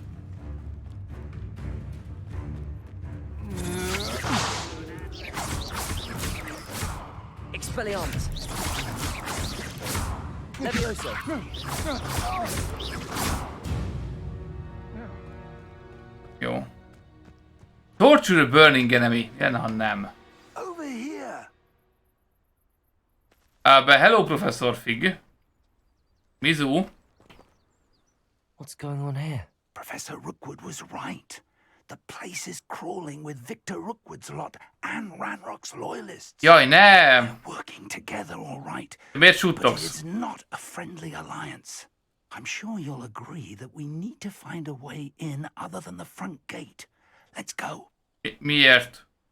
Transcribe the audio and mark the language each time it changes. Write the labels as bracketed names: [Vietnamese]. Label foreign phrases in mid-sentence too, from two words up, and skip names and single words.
[English] Expelliarmus. Levioso. [Hungarian] Jó. [English] Torture a burning enemy. [Hungarian] Jön, ha nem. [English] Over here. Hello, Professor Fig. [Hungarian] Mizu. [English] What's going on here? Professor Rookwood was right. The place is crawling with Victor Rookwood's lot and Ranrock's loyalists. [Hungarian] Jaj, nem! [English] Working together, all right. [Hungarian] Miért [English] But [Hungarian] suttogsz? [English] it's not a friendly alliance. I'm sure you'll agree that we need to find a way in other than the front gate. Let's go. [Hungarian] Miért?